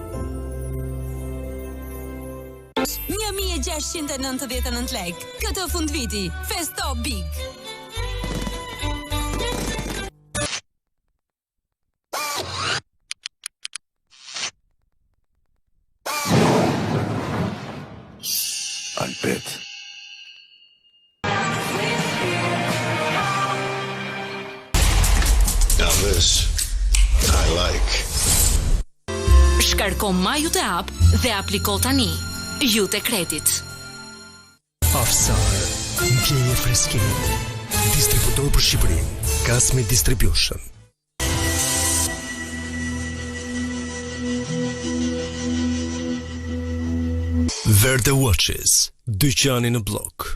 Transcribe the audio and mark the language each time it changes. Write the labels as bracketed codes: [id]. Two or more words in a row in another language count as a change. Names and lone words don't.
[sq] 1699 lek, këtë fund viti, festo big. Albet. [en] Now this, I like. [sq] Shkarko Maju te app dhe apliko tani. Ju te Kredit. Afsar, gjeje freskinë. Distributor për Shqipërinë, Kasmi Distribution. Verde Watches, dyqani në blok.